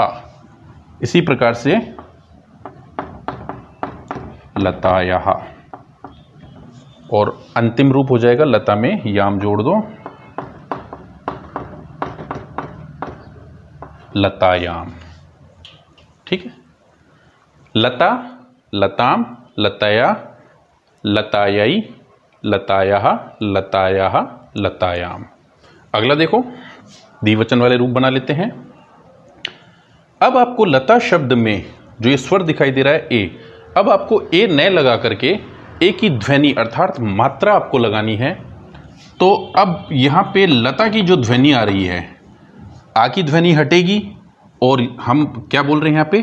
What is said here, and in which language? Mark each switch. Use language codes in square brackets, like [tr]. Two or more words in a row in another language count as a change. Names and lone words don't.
[hi] इसी प्रकार से लतायाहा, और अंतिम रूप हो जाएगा लता में याम जोड़ दो, लतायाम। ठीक है, लता, [sa] लताम, लतया, लतायई, लतायाहा, लतायाहा, लतायाम। [hi] अगला देखो, द्विवचन वाले रूप बना लेते हैं। अब आपको लता शब्द में जो ये स्वर दिखाई दे रहा है ए, अब आपको ए न लगा करके ए की ध्वनि अर्थात मात्रा आपको लगानी है। तो अब यहां पे लता की जो ध्वनि आ रही है, आ की ध्वनि हटेगी और हम क्या बोल रहे हैं यहाँ पे?